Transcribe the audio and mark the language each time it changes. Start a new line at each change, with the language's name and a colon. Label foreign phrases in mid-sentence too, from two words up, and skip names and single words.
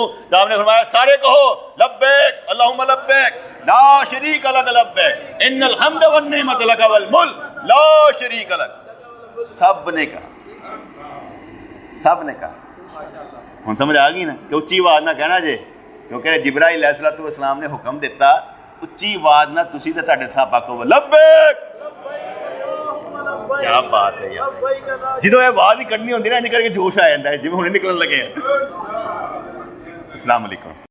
Urdu: تو آپ نے فرمایا سارے کہو
Arabic: لبیک اللہم لبیک لا شریک لک لبیک ان الحمد والنعمت لک والملک لا شریک لک.
Urdu: سب نے کہا، سب نے کہا.
Punjabi: ہوں سمجھ آ گئی نا کہ اچھی آواز نہ کہنا جے، کیونکہ جبرائیل علیہ السلام نے حکم دیتا اچھی آواز نہ تسی تے تہاڈے صحابہ کو لبیک.
Urdu: کیا بات ہے یار،
Punjabi: جدوں یہ آواز ہی کڈنی ہوندی نا انج کر کے جوش آ جاندا ہے، جویں ہنے نکلن لگے ہیں.
Arabic: السلام علیکم.